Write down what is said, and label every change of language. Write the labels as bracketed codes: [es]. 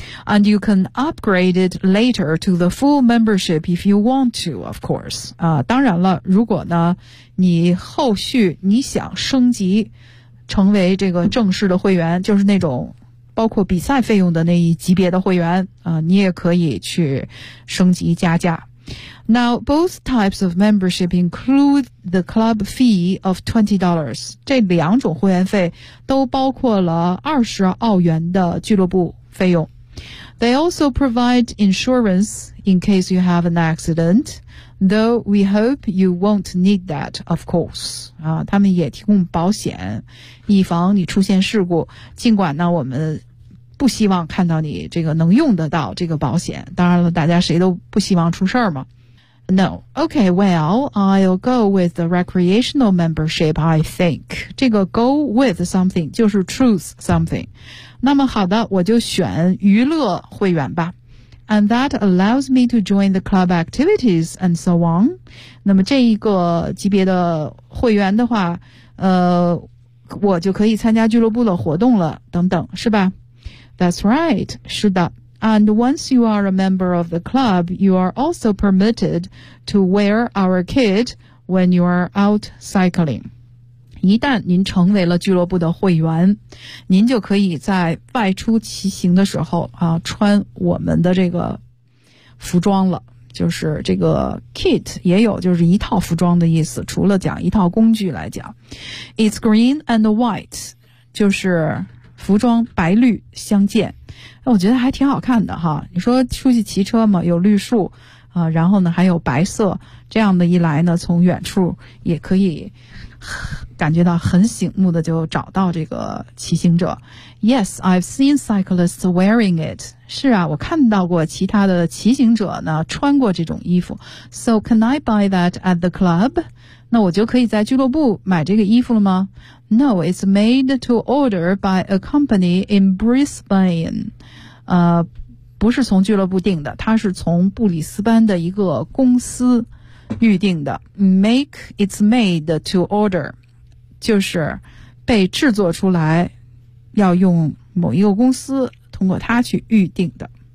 [en] And you can upgrade it later to the full membership if you want to, of course. [zh] 啊，当然了，如果呢，你后续你想升级成为这个正式的会员，就是那种包括比赛费用的那一级别的会员啊，你也可以去升级加价。 [en] Now, both types of membership include the club fee of $20. [zh] 这两种会员费都包括了20澳元的俱乐部费用。 [en] They also provide insurance in case you have an accident, though we hope you won't need that, of course. [zh] 啊，他们也提供保险，以防你出现事故。尽管呢，我们不希望看到你这个能用得到这个保险。当然了，大家谁都不希望出事儿嘛。 [en] No. Okay, well, I'll go with the recreational membership, I think. 这个 go with something 就是 choose something. [zh] 那么好的，我就选娱乐会员吧。 [en] And that allows me to join the club activities and so on. [zh] 那么这一个级别的会员的话，我就可以参加俱乐部的活动了，等等，是吧？ [en] That's right. [zh] 是的。 [en] And once you are a member of the club, you are also permitted to wear our kit when you are out cycling. [zh] 一旦您成为了俱乐部的会员，您就可以在外出骑行的时候啊，穿我们的这个服装了。就是这个 kit 也有就是一套服装的意思，除了讲一套工具来讲。 [en] It's green and white, [zh] 就是服装白绿相间。我觉得还挺好看的哈，你说出去骑车嘛，有绿树啊，然后呢还有白色，这样的一来呢，从远处也可以感觉到很醒目的就找到这个骑行者。 [en] Yes, I've seen cyclists wearing it. [zh] 是啊，我看到过其他的骑行者呢穿过这种衣服。 [en] So can I buy that at the club? [zh] 那我就可以在俱乐部买这个衣服了吗？ [en] No, it's made to order by a company in Brisbane. [zh] 不是从俱乐部订的，它是从布里斯班的一个公司预订的。 [en] Make, it's made to order. [zh] 就是被制作出来，要用某一个公司通过它去预订的。